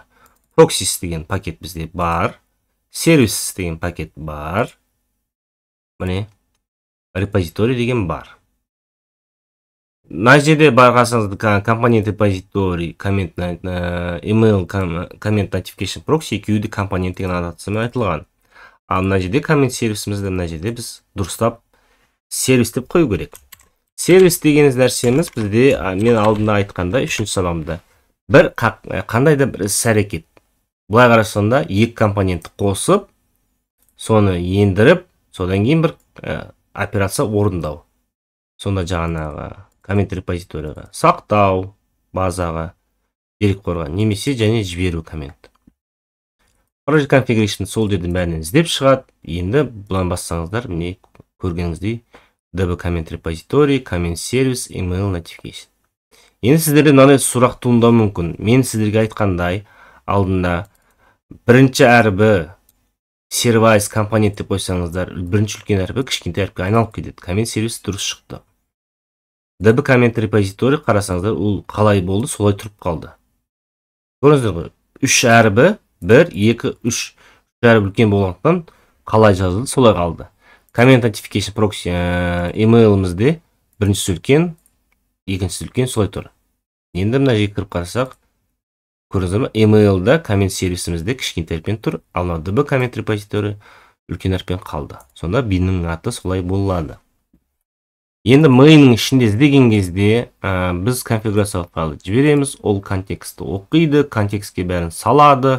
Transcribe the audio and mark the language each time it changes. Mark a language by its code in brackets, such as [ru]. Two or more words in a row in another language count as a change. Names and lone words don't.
[kk] Proxies деген пакет бізде бар, Services деген пакет бар, міне repository деген бар. мына жерде байқасаңыз компонент репозиторий коммент email коммент [en] notification proxy [kk] екеуі де компонент деген аннотациямен айтылған. Ал мына жерде коммент сервисімізді мына жерде біз дұрыстап сервис деп қою керек. Сервис деген нәрсеміз бізде мен алдында айтқанда 3-ші сабағымда бір қандай да бір іс-әрекет. Былай қарасаңда екі компонентті қосып, соны ендіріп, содан кейін бір операция орындау. Сонда жаңағы коммент репозиторияға сақтау, базаға, дерекқорға немесе және жіберу коммент. [en] Project configuration [kk] сол жерден бәрінен іздеп шығады. Енді бұдан бассаңыздар, міне көргеніңіздей db коммент репозиторий, коммент сервис, [en] email notification. [kk] Енді сіздерде мынандай сұрақ туындауы мүмкін. Мен сіздерге айтқандай, алдында бірінші әрбі сервис компонент деп қойсаңыздар, бірінші үлкен әрбі кішкентай әріпке айналып кетеді. Коммент сервис дұрыс шықты. db коммент репозиторий қарасаңыздар, ол қалай болды, солай тұрып қалды. Көрдіңіздер ғой, 3 әрбі 1, 2, 3 әрбі үлкен болғандықтан қалай жазылды, солай қалды. Коммент [en] notification proxy [kk] emailімізде біріншісі үлкен, екіншісі үлкен, солай тұр. Енді мына жерге кіріп қарасақ, көрдіңіздер ме? Emailда коммент сервисімізде кішкентай әріппен тұр, ал db коммент репозиторий үлкен әріппен қалды. Сонда биннің аты солай болады. Енді mainның ішінде іздеген кезде біз конфигурациялық файлды жібереміз, ол контекстті оқиды, контекстке бәрін салады.